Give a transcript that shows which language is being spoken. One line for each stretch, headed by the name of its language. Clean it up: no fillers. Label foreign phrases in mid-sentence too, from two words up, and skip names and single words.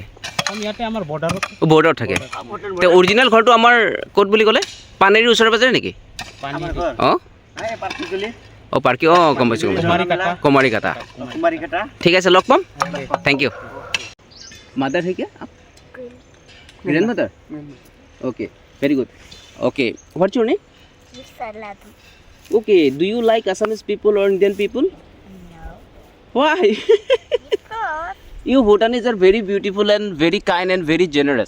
Assamese: ইয়াতে আমাৰ বৰ্ডাৰত। বৰ্ডাৰত থাকে। তো অৰিজিনেল ঘৰটো আমাৰ ক'ত বুলি ক'লে? পানেৰীৰ ওচৰে পাজৰে নেকি? অঁ অঁ পাৰ্কি, অঁ গম পাইছোঁ কুমাৰীকাটা। ঠিক আছে, লগ পাম।
English: thank you.
Hindi: मदर है क्या आप?
English: grandmother? okay, very good. Okay, what's your name? Okay, do you like Assamese people or Indian people? No. Why? Because You Bhutanese are very beautiful and very kind and very generous.